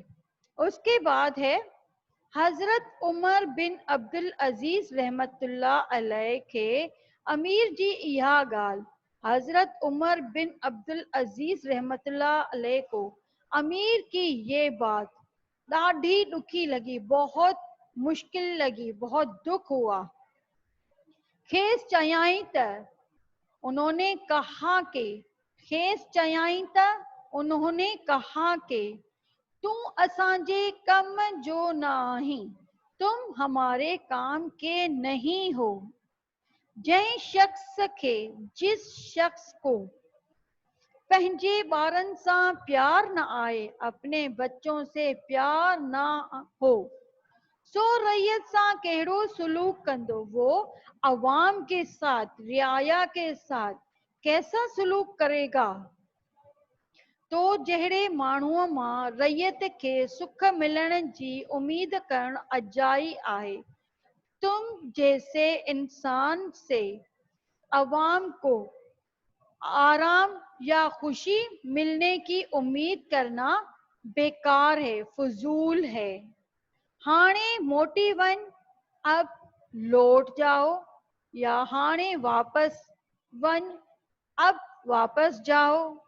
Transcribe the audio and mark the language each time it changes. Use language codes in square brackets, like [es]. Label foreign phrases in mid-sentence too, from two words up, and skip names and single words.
[ur] اس کے بعد ہے حضرت عمر بن عبدالعزیز رحمۃ اللہ علیہ کے امیر [sd] जी इहा गाल। [ur] حضرت عمر بن عبدالعزیز رحمۃ اللہ علیہ کو امیر کی یہ بات ॾाढी دکھی لگی، بہت مشکل لگی، بہت دکھ ہوا। [sd] खेस चयाई त, [ur] انہوں نے کہا کہ, [sd] खेस चयाई त, [ur] انہوں نے کہا کہ [sd] तू असांजे कम जो नहीं, [ur] تم ہمارے کام کے نہیں ہو. [sd] जंहिं शख्स के, [ur] جس شخص کو [sd] पंहिंजे ॿारनि सां प्यार न आए, [ur] اپنے بچوں سے پیار نہ ہو, [sd] सो रैयत सां कहिड़ो सुलूक कंदो, [ur] وہ عوام کے ساتھ، رعایا کے ساتھ کیسا سلوک کرے گا. [sd] तो जहिड़े माण्हूअ मां रैयत खे सुख मिलण जी उम्मीद करण अजाई आहे, [ur] تم جیسے انسان سے عوام کو آرام یا خوشی ملنے کی امید کرنا بیکار ہے، فضول ہے. [sd] हाणे मोटी वन, [ur] اب لوٹ جاؤ, [sd] या हाणे वापस वन, [ur] اب واپس جاؤ.